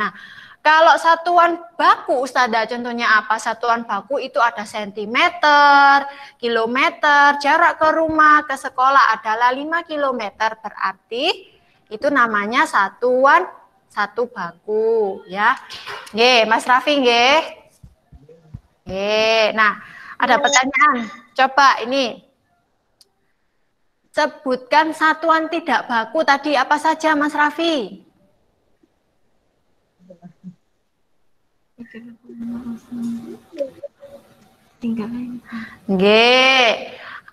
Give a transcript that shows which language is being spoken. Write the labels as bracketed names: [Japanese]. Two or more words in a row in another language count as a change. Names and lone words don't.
[Indonesian] Nah, kalau satuan baku, Ustazah, contohnya apa? Satuan baku itu ada sentimeter, kilometer, jarak ke rumah, ke sekolah adalah 5 kilometer, berarti itu namanya satuan satu baku, ya. [Javanese] Nggih, Mas Raffi, nggih. Nggih, [Indonesian] nah, ada pertanyaan. Coba ini. Sebutkan satuan tidak baku tadi apa saja, Mas Raffi? Tinggal. Nggih.